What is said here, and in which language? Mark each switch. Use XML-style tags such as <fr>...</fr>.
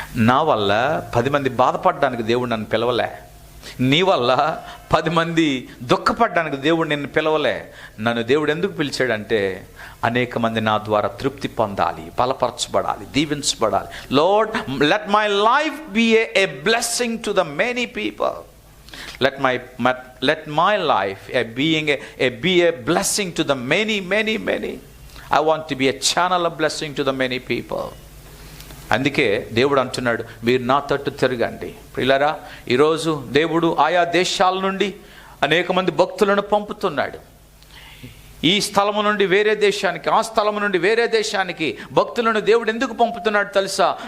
<te>నా వల్ల 10 మంది బాధపడడానికి దేవుడు నన్ను పిలవలే. నీ వల్ల 10 మంది దుఃఖపడడానికి దేవుడు నిన్ను పిలవలే. నన్ను దేవుడు ఎందుకు పిలిచాడంటే అనేక మంది నా ద్వారా తృప్తి పొందాలి, బలపరచబడాలి, దీవించబడాలి.</te> <en>Lord, let my life be a blessing to the many people. Let my life be a blessing to the many. I want to be a channel of blessing to the many people.</en> <te>అందుకే దేవుడు అంటున్నాడు, మీరు నా తట్టు తిరగండి. ప్రియులారా, ఈరోజు దేవుడు ఆయా దేశాల నుండి అనేక మంది భక్తులను పంపుతున్నాడు. ఈ స్థలము నుండి వేరే దేశానికి, ఆ స్థలము నుండి వేరే దేశానికి భక్తులను దేవుడు ఎందుకు పంపుతున్నాడు తెలుసా?</te>